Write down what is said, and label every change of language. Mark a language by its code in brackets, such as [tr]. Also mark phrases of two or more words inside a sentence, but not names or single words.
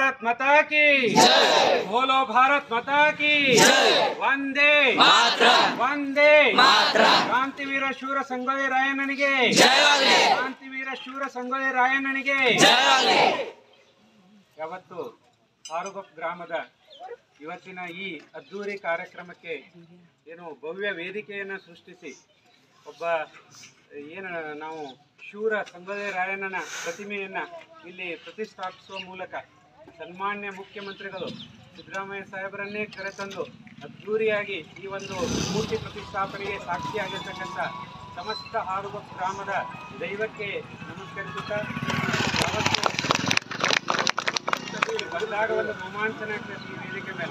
[hi] माता की बोलो भारत माता की वंदे वंदे क्रांतिवीर शूर संಗೊಳ್ಳಿ [kn] ರಾಯಣ್ಣನಿಗೆ ಕ್ರಾಂತಿವೀರ ಶೂರ ಸಂಗೊಳ್ಳಿ ರಾಯಣ್ಣನಿಗೆ ಯಾವತ್ತು ಆರುಗೊಪ್ಪ ಗ್ರಾಮದ ಇವತ್ತಿನ ಈ ಅದ್ದೂರಿ ಕಾರ್ಯಕ್ರಮಕ್ಕೆ ಏನು ಭವ್ಯ ವೇದಿಕೆಯನ್ನು ಸೃಷ್ಟಿಸಿ ಒಬ್ಬ ಏನು ನಾವು ಶೂರ ಸಂಗೊಳ್ಳಿ ರಾಯಣ್ಣನ ಪ್ರತಿಮೆಯನ್ನು ಇಲ್ಲಿ ಪ್ರತಿಷ್ಠಾಪಿಸುವ ಮೂಲಕ ಸನ್ಮಾನ್ಯ ಮುಖ್ಯಮಂತ್ರಿಗಳು ಸಿದ್ದರಾಮಯ್ಯ ಸಾಹೇಬರನ್ನೇ ಕರೆತಂದು ಅದ್ದೂರಿಯಾಗಿ ಈ ಒಂದು ಮೂರ್ತಿ ಪ್ರತಿಷ್ಠಾಪನೆಗೆ ಸಾಕ್ಷಿಯಾಗಿರ್ತಕ್ಕಂಥ ಸಮಸ್ತ ಆರುಗೊಪ್ಪ ಗ್ರಾಮದ ದೈವಕ್ಕೆ ನಮಸ್ಕರಿಸುತ್ತಾ ಬಂದಾಗ ಒಂದು ರೋಮಾಂಚನ ಆಗ್ತದೆ ಈ ವೇದಿಕೆ ಮೇಲೆ.